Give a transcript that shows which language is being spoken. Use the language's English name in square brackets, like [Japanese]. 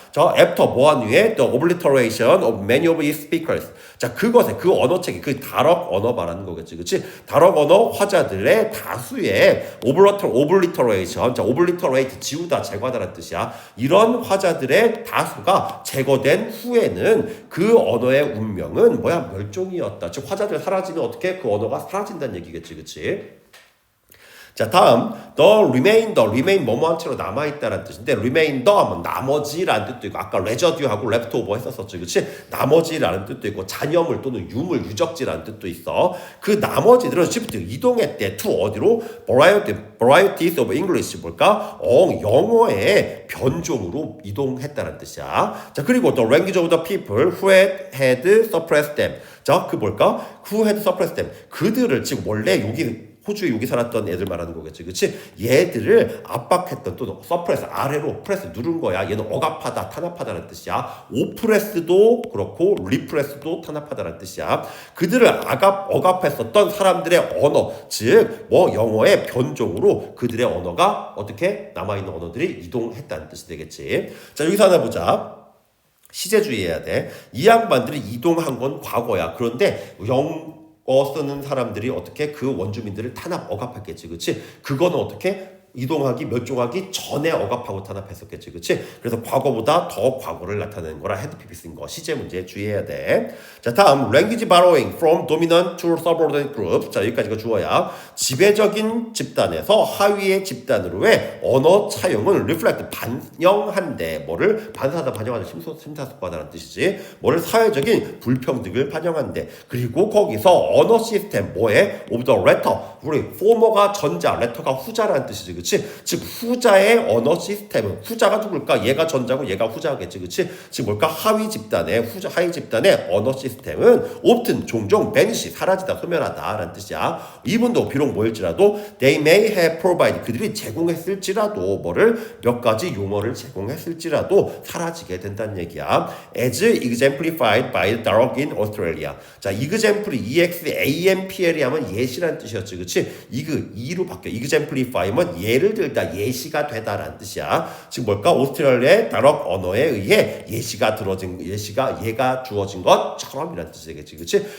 [English] 저 after [Korean] 뭐한 후에 [English] the obliteration of many of its speakers. [Korean] 자, 그것에 그 언어책이 그 다럭 언어 말하는 거겠지, 그렇지? 다럭 언어 화자들의 다수의 오블리터레이션, 자, 오블리터레이트 지우다, 제거하다라는 뜻이야. 이런 화자들의 다수가 제거된 후에는 그 언어의 운명은 멸종이었다. 즉 화자들 사라지면 어떻게 그 언어가 사라진다는 얘기겠지, 그렇지? 자, 다음 remain 뭐뭐한 채로 남아있다라는 뜻인데, remainder 하면 나머지라는 뜻도 있고, 아까 residue하고 leftover 했었었지, 그렇지? 나머지라는 뜻도 있고, 잔여물 또는 유적지라는 뜻도 있어. 그 나머지들은 shift 이동했대. to 어디로? [English] varieties of English [Korean] 뭘까? 영어의 변종으로 이동했다는 뜻이야. 자, 그리고 [English] the language of the people who had suppressed them. [Korean] 자, 그 뭘까? [English] who had suppressed them. [Korean] 그들을 지금 원래 호주에 여기 살았던 애들 말하는 거겠지, 그렇지? 얘들을 압박했던, 또 서프레스 아래로 프레스 누른 거야. 얘는 억압하다, 탄압하다는 뜻이야. 오프레스도 그렇고 리프레스도 탄압하다는 뜻이야. 그들을 억압했었던 사람들의 언어, 즉 영어의 변종으로 그들의 언어가 어떻게 남아있는 언어들이 이동했다는 뜻이 되겠지. 자, 여기서 하나 보자. 시제주의해야 돼. 이 양반들이 이동한 건 과거야. 그런데 쓰는 사람들이 어떻게 그 원주민들을 억압했겠지, 그렇지? 그거는 어떻게 이동하기, 멸종하기 전에 억압하고 탄압했었겠지, 그렇지? 그래서 과거보다 더 과거를 나타내는 거라 헤드피피스인 거, 시제 문제 주의해야 돼. 자, 다음 [English] language borrowing from dominant to subordinate groups. [Korean] 자, 여기까지가 주어야. 지배적인 집단에서 하위의 집단으로의 언어 차용은 reflect 반영한대. 뭐를? 반사하다, 반영하다, 심사숙고하다는 뜻이지. 뭐를? 사회적인 불평등을 반영한대. 그리고 거기서 언어 시스템 뭐에? [English] of the latter. [Korean] 우리 former가 전자, letter가 후자라는 뜻이지, 그치? 즉 후자의 언어 시스템은, 후자가 누굴까? 얘가 전자고 얘가 후자겠지, 그치? 즉 뭘까? 하위 집단의 언어 시스템은 often 종종 vanish 사라지다, 소멸하다라는 뜻이야. 이분도 비록 뭐일지라도 [English] they may have provided, [Korean] 그들이 제공했을지라도 뭐를? 몇 가지 용어를 제공했을지라도 사라지게 된다는 얘기야. [English] as exemplified by the dialogue in Australia. [Korean] 자, exempl이 EXAMPL이 하면 예시라는 뜻이었지, 그치? 이로 바뀌어. exemplify면 예를 들다, 예시가 되다라는 뜻이야. 즉 뭘까? 오스트레일리아의 다럭 언어에 의해 예가 주어진 것처럼이라는 뜻이 되겠지, 그렇지?